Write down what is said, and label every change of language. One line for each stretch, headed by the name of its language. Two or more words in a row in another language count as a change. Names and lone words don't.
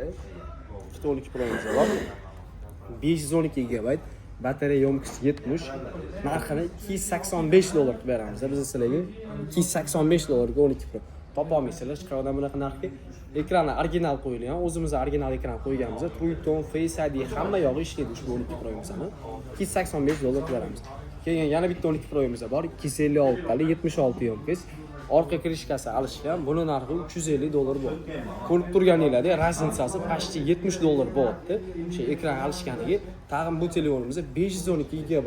Uzbek: 12 Pro imzo bor. 512 GB, batareya yo'mkisi 70, narxini $285 qilib beramiz. Biz sizlarga $285 12 Pro. Topa olmaysizlar, chiqardan bunaqa narxga. Ekrani original qo'yilgan, o'zimiz original ekran qo'yganmiz. True-tone, Face ID hamma yog'i ishlaydi ushbu 12 Pro imzoni. $285 qilib beramiz. Keyin yana bitta 12 Pro imzo bor, 256 tali 76 yo'mkis. Orqa krishkasi alishgan. Buni narxi $350 bo'ldi. Ko'rib turganingizda
Russian: разницаси почти
Uzbek: $70 bo'ldi. O'sha ekran alishganiga tag'in bu telefonimizda 512 GB.